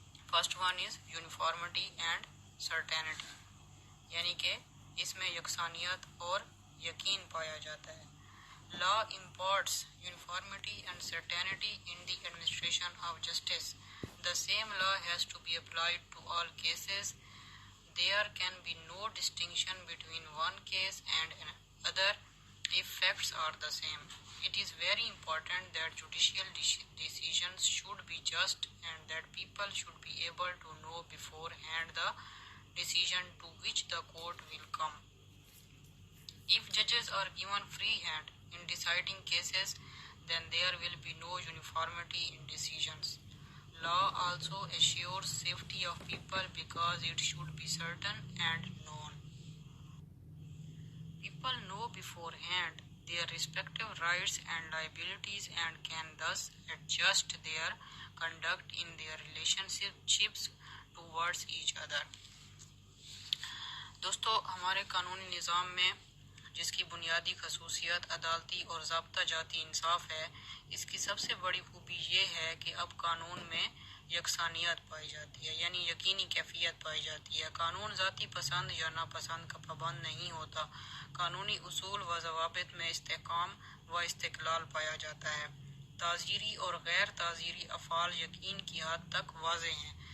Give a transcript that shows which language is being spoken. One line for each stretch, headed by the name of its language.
English: First one is uniformity and certainty.
Urdu: یعنی کہ اس میں یکسانیت اور یقین پایا جاتا ہے۔
English: Law imparts uniformity and certainty in the administration of justice. The same law has to be applied to all cases. There can be no distinction between one case and another if facts are the same. It is very important that judicial decisions should be just and that people should be able to know beforehand the decision to which the court will come. If judges are given free hand in deciding cases, then there will be no uniformity in decisions. Law also assures safety of people because it should be certain and known. People know beforehand their respective rights and liabilities and can thus adjust their conduct in their relationships towards each other.
Urdu: دوستو، ہمارے قانونی نظام میں جس کی بنیادی خصوصیت عدالتی اور ضابطہ جاتی انصاف ہے، اس کی سب سے بڑی خوبی یہ ہے کہ اب قانون میں یکسانیت پائی جاتی ہے، یعنی یقینی کیفیت پائی جاتی ہے۔ قانون ذاتی پسند یا ناپسند کا پابند نہیں ہوتا۔ قانونی اصول و ضوابط میں استحکام و استقلال پایا جاتا ہے۔ تعزیری اور غیر تعزیری افعال یقین کی حد تک واضح ہیں۔